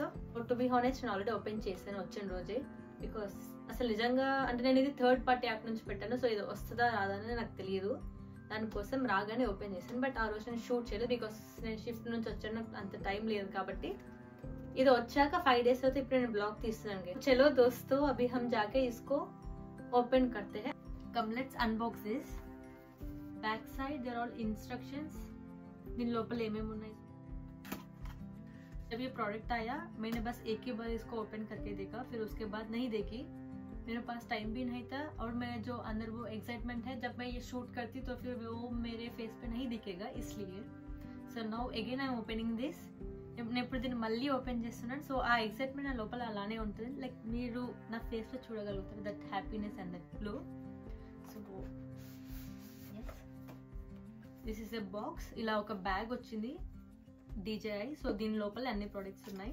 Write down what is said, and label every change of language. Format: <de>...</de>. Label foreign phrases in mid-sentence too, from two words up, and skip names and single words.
<en>to be honest</en> <te>నేను</te> <en>already open</en> <te>చేశాను వచ్చిన రోజే, బికాస్ అసలు నిజంగా అంటే నేను ఇది</te> <en>third party app</en> <te>నుంచి పెట్టాను. సో ఇది వస్తుందా రాదా అని నాకు తెలియదు, దానికోసం రాగానే ఓపెన్ చేశాను. బట్ ఆ రోజు నేను షూట్ చేయలేదు, బికాస్ నేను షిఫ్ట్ నుంచి వచ్చాను, అంత టైం లేదు కాబట్టి. ఇది వచ్చాక 5 days అయితే ఇప్పుడు నేను బ్లాగ్ తీస్తున్నాను.</te> <hi>चलो दोस्तो अभी हम जाके इसको ओपन करते हैं.</hi> <en>Come let's unbox this. Back side there all instructions.</en> <te>దీని లోపల ఏమేమి ఉన్నాయి.</te> <hi>जब ये प्रोडक्ट आया मैंने बस एक ही बार इसको ओपन करके देखा, फिर उसके बाद नहीं देखी. मेरे पास टाइम भी नहीं था और मैं जो अंदर वो एक्साइटमेंट है जब मैं ये शूट करती तो फिर वो मेरे फेस पे नहीं दिखेगा, इसलिए.</hi> <en>So now again I'm opening this.</en> <te>నేను ఇప్పుడు దీన్ని మళ్ళీ ఓపెన్ చేస్తున్నాను. సో ఆ ఎక్సైట్మెంట్ నా లోపల అలానే ఉంటుంది, లైక్ మీరు నా ఫేస్లో చూడగలుగుతారు</te> <en>that happiness and that glow. So this is a box.</en> <te>ఇలా ఒక బ్యాగ్ వచ్చింది DJI. సో దీని లోపల అన్ని ప్రొడక్ట్స్ ఉన్నాయి.</te>